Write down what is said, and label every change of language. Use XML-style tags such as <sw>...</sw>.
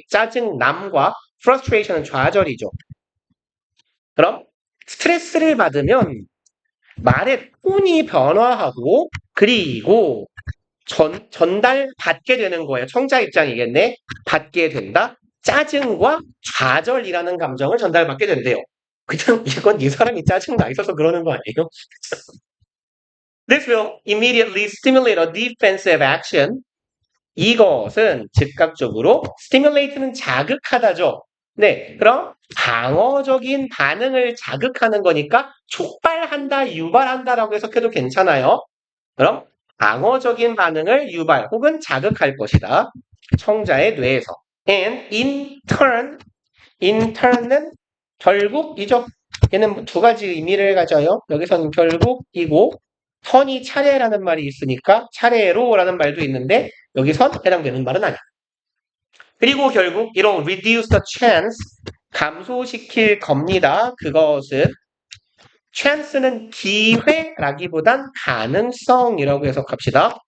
<ko>짜증 남과 frustration은 좌절이죠. 그럼 스트레스를 받으면 말의 톤이 변화하고 그리고 전달받게 되는 거예요. 청자 입장이겠네. 받게 된다. 짜증과 좌절이라는 감정을 전달받게 된대요. 그냥 이건 이 사람이 짜증 나 있어서 그러는 거 아니에요?</ko> <en>This will immediately stimulate a defensive action.</en> <ko>이것은 즉각적으로 stimulate는 자극하다죠. 네, 그럼 방어적인 반응을 자극하는 거니까 촉발한다, 유발한다라고 해석해도 괜찮아요. 그럼 방어적인 반응을 유발 혹은 자극할 것이다. 청자의 뇌에서.</ko> <en>And in turn은 결국이죠.</en> <ko>얘는 두 가지 의미를 가져요. 여기서는 결국이고 턴이 차례라는 말이 있으니까 차례로라는 말도 있는데 여기선 해당되는 말은 아니야. 그리고 결국 이런</ko> <en>reduce the chance</en> <ko>감소시킬 겁니다. 그것은 chance는 기회라기보단 가능성이라고 해석합시다.</ko>